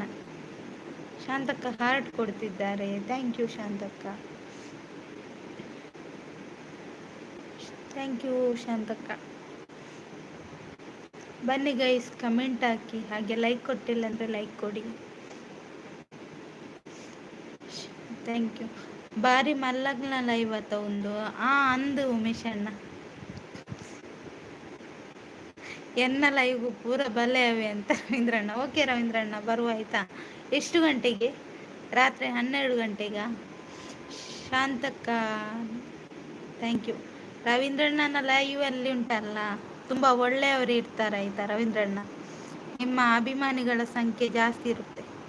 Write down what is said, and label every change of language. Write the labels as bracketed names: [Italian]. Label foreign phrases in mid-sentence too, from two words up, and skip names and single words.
[Kannada] ಶಾಂತಕ್ಕ ಹಾರ್ಟ್ ಕೊಡ್ತಿದ್ದಾರೆ, [English] thank you [Kannada] ಶಾಂತಕ್ಕ. [English] thank you ಶಾಂತಕ್ಕ. [Kannada] ಬನ್ನಿ [English] guys, comment [Kannada] ಹಾಕಿ, ಹಾಗೆ ಲೈಕ್ ಕೊಟ್ಟಿಲ್ಲ ಅಂದರೆ ಲೈಕ್ ಕೊಡಿ. [English] thank you. [Tulu] ಬಾರಿ ಮಲ್ಲಗ್ನ ಲೈವ್ ಆತ ಒಂದು ಅಂದು ಉಮೇಶ್ ಅಣ್ಣ. ಎನ್ನ ಲೈವ್ಗೂ ಪೂರ ಬಲೆ ಅವೆ ಅಂತ ರವೀಂದ್ರಣ್ಣ. [Kannada] ಓಕೆ ರವೀಂದ್ರಣ್ಣ, ಬರುವ ಆಯ್ತಾ. ಎಷ್ಟು ಗಂಟೆಗೆ? ರಾತ್ರಿ 12 ಗಂಟೆಗ? [English] ಶಾಂತಕ್ಕ thank you. [Kannada] ರವೀಂದ್ರಣ್ಣನ ಲೈವ್ ಅಲ್ಲಿ ಉಂಟಲ್ಲ, ತುಂಬ ಒಳ್ಳೆಯವರು ಇರ್ತಾರೆ ಆಯ್ತಾ ರವೀಂದ್ರಣ್ಣ. ನಿಮ್ಮ ಅಭಿಮಾನಿಗಳ ಸಂಖ್ಯೆ ಜಾಸ್ತಿ ಇರುತ್ತೆ.